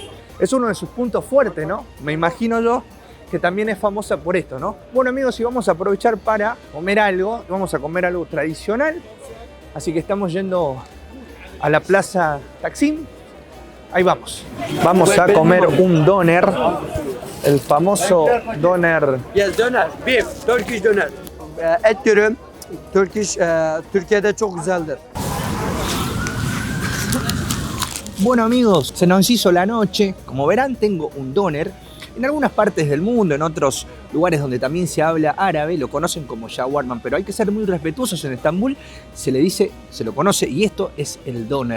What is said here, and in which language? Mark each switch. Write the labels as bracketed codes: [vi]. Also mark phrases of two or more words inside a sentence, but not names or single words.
[es] Es uno de sus puntos fuertes, ¿no? Me imagino yo que también es famosa por esto, ¿no? Bueno, amigos, y vamos a aprovechar para comer algo. Vamos a comer algo tradicional. Así que estamos yendo a la Plaza Taksim. Ahí vamos. Vamos a comer un doner. El famoso doner. [en] Yes, döner, beef, Turkish döner. [tr] Et dürüm, Türkiye'de çok güzeldir. [es] Bueno, amigos, se nos hizo la noche. Como verán, tengo un doner. En algunas partes del mundo, en otros lugares donde también se habla árabe, lo conocen como shawarma, pero hay que ser muy respetuosos. En Estambul se le dice, se lo conoce, y esto es el doner.